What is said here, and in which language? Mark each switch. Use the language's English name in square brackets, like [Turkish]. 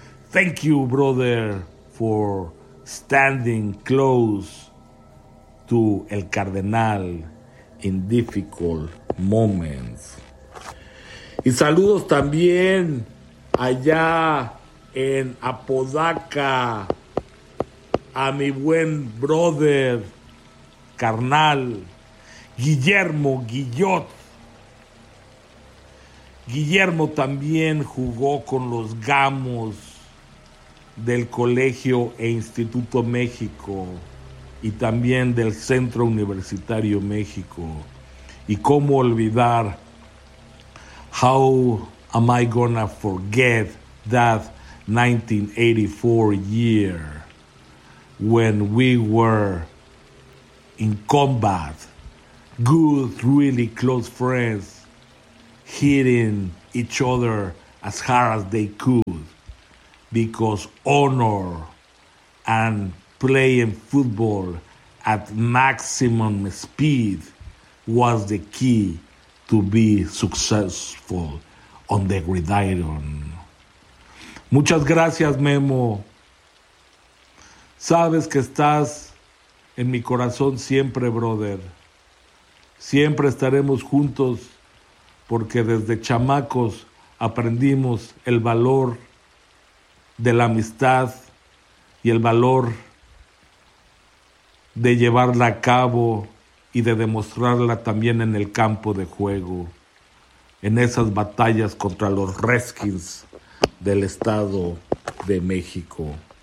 [English] Thank you, brother, for standing close to El Cardenal in difficult moments. [Spanish] Y saludos también allá en Apodaca, a mi buen brother, carnal, Guillermo Guillot. Guillermo también jugó con los Gamos del Colegio e Instituto México y también del Centro Universitario México. Y cómo olvidar, [English] how am I gonna forget that 1984 year when we were in combat, good, really close friends, hitting each other as hard as they could, because honor and playing football at maximum speed was the key to be successful on the gridiron. [Spanish] Muchas gracias, Memo. Sabes que estás en mi corazón siempre, brother. Siempre estaremos juntos porque desde chamacos aprendimos el valor de la amistad y el valor de llevarla a cabo y de demostrarla también en el campo de juego, en esas batallas contra los Redskins del Estado de México.